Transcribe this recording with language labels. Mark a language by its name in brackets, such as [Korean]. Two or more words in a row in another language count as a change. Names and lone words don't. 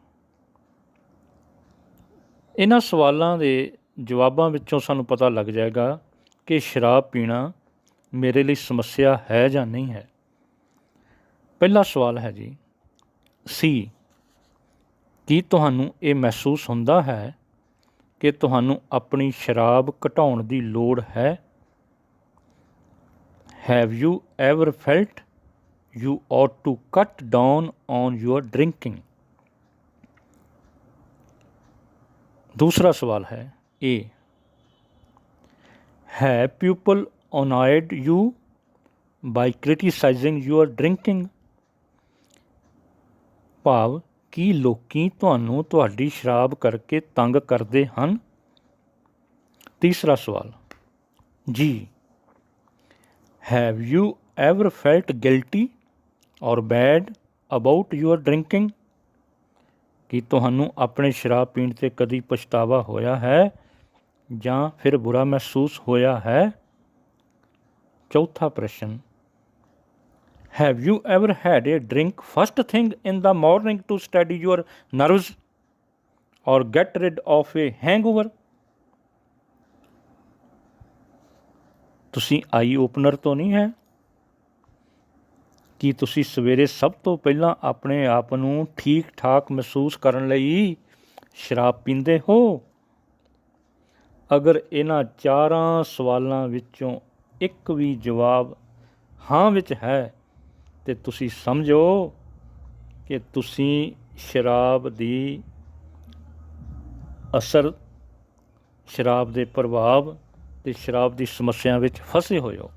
[Punjabi] ਇਹਨਾਂ ਸਵਾਲਾਂ ਦੇ ਜਵਾਬਾਂ ਵਿੱਚੋਂ ਸਾਨੂੰ ਪਤਾ ਲੱਗ ਜਾਏਗਾ ਕਿ ਸ਼ਰਾਬ ਪੀਣਾ ਮੇਰੇ ਲਈ ਸਮੱਸਿਆ ਹੈ ਜਾਂ ਨਹੀਂ ਹੈ। ਪਹਿਲਾ ਸਵਾਲ ਹੈ ਜੀ C, ਕੀ ਤੁਹਾਨੂੰ ਇਹ ਮਹਿਸੂਸ ਹੁੰਦਾ ਹੈ ਕਿ ਤੁਹਾਨੂੰ ਆਪਣੀ ਸ਼ਰਾਬ ਘਟਾਉਣ ਦੀ ਲੋੜ ਹੈ? [English] Have you ever felt you ought to cut down on your drinking? [Hindi] दूसरा सवाल है [English] A, have people annoyed you by criticizing your drinking? [Punjabi] ਭਾਵ ਕੀ ਲੋਕੀ ਤੁਹਾਨੂੰ ਤੁਹਾਡੀ ਸ਼ਰਾਬ ਕਰਕੇ ਤੰਗ ਕਰਦੇ ਹਨ? ਤੀਸਰਾ ਸਵਾਲ [English] G, have you ever felt guilty or bad about your drinking? [Punjabi] ਕੀ ਤੁਹਾਨੂੰ ਆਪਣੇ ਸ਼ਰਾਬ ਪੀਣ 'ਤੇ ਕਦੀ ਪਛਤਾਵਾ ਹੋਇਆ ਹੈ ਜਾਂ ਫਿਰ ਬੁਰਾ ਮਹਿਸੂਸ ਹੋਇਆ ਹੈ? [Hindi] चौथा प्रश्न, [English] have you ever had a drink first thing in the morning to study your nerves और get rid of a hangover। [Punjabi] ਤੁਸੀਂ [English] eye opener [Punjabi] ਤੋਂ ਨਹੀਂ ਹੈ? ਕੀ ਤੁਸੀਂ ਸਵੇਰੇ ਸਭ ਤੋਂ ਪਹਿਲਾਂ ਆਪਣੇ ਆਪ ਨੂੰ ਠੀਕ ਠਾਕ ਮਹਿਸੂਸ ਕਰਨ ਲਈ ਸ਼ਰਾਬ ਪੀਂਦੇ ਹੋ? ਅਗਰ ਇਹਨਾਂ ਚਾਰਾਂ ਸਵਾਲਾਂ ਵਿੱਚੋਂ ਇੱਕ ਵੀ ਜਵਾਬ ਹਾਂ ਵਿੱਚ ਹੈ ਤੇ ਤੁਸੀਂ ਸਮਝੋ ਕਿ ਤੁਸੀਂ ਸ਼ਰਾਬ ਦੀ ਅਸਰ, ਸ਼ਰਾਬ ਦੇ ਪ੍ਰਭਾਵ ਤੇ ਸ਼ਰਾਬ ਦੀ ਸਮੱਸਿਆ ਵਿੱਚ ਫਸੇ ਹੋਏ ਹੋ।